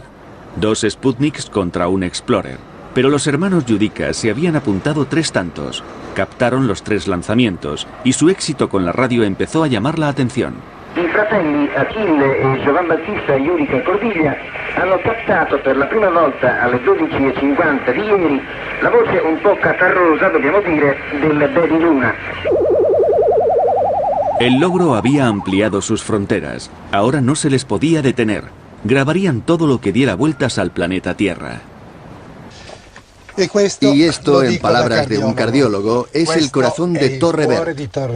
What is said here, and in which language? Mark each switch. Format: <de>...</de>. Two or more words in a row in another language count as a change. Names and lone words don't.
<es>2 Sputniks contra un Explorer. Pero los hermanos Yudica se habían apuntado 3 tantos. Captaron los 3 lanzamientos y su éxito con la radio empezó a llamar la atención.</es> <it>I fratelli Achille e Giovan Battista Iurica Cordiglia hanno captato per la prima volta alle 12:50 di ieri la voce un po' catarrosa, dobbiamo dire, del Baby Luna.</it> <es>El logro había ampliado sus fronteras. Ahora no se les podía detener. Grabarían todo lo que diera vueltas al planeta Tierra. Y esto, en palabras de un cardiólogo, es el corazón de Torre Bert.</es>